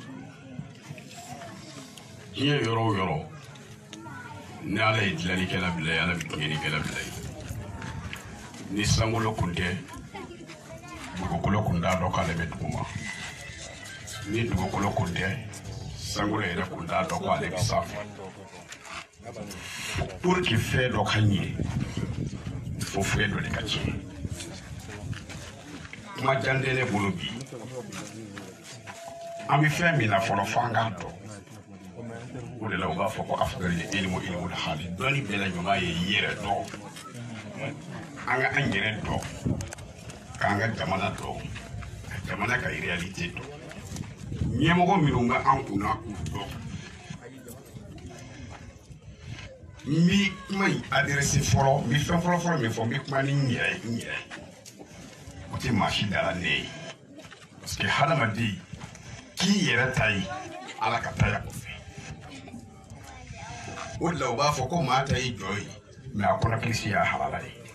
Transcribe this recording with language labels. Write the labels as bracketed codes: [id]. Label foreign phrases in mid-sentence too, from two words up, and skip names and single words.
[bm] diɲɛ yɔrɔ o yɔrɔ ni ala ye dilanlikɛla bila ye ala bɛ tiɲɛlikɛla bila ye ni sankolo kun tɛ dugukolo kun t'a dɔn k'ale bɛ dugu ma ni dugukolo kun tɛ sankolo yɛrɛ kun t'a dɔn k'ale bɛ sanfɛ [fr] pour que [bm] fɛn dɔ ka ɲɛ fo fɛn dɔ de ka tiɲɛ kuma jan tɛ ne bolo bi an bɛ fɛn min na fɔlɔ fo an k'a dɔn o de la u b'a fɔ ko [ar] أفضل العلم علم الحال [bm] dɔnni bɛɛ la ɲuman ye yɛrɛ dɔn an ka an yɛrɛ dɔn k'an ka jamana dɔn jamana ka réalité to ɲɛmɔgɔ minnu bɛ an kunna k'u dɔn n bi kuma in adressé fɔlɔ n bi fɛn fɔlɔ min fɔ n bi kuma ni n yɛrɛ o tɛ maa si dala ne ye [fr] parce que [bm] hadamaden k'i yɛrɛ ta ye ala ka taa ya kɔfɛ o de la u b'a fɔ ko maa ta ye jɔ ye mɛ a kɔnɔ kilisi y'a halala ye